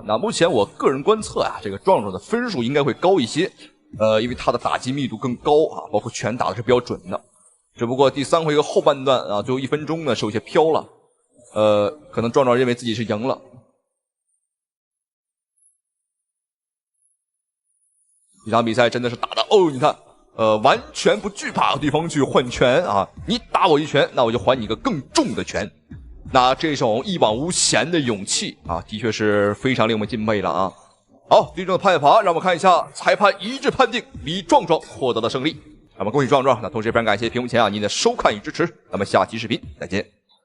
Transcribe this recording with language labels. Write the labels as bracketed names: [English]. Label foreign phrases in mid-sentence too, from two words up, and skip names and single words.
[Chinese] 那目前我個人觀測啊，這個壯壯的分數應該會高一些，因為他的打擊密度更高啊，包括拳打的是比較準的。只不過第3回合後半段啊，最後1分鐘呢是有些飄了，可能壯壯認為自己是贏了。這場比賽真的是打的哦，你看。完全不懼怕對方去換拳啊！你打我一拳，那我就還你一個更重的拳。那這種一往無前的勇氣啊，的確是非常令我們敬佩了啊！好，最終的判罰，讓我們看一下，裁判一致判定李壯壯獲得了勝利。那麼恭喜壯壯，那同時也非常感謝屏幕前啊您的收看與支持。那麼下期視頻再見。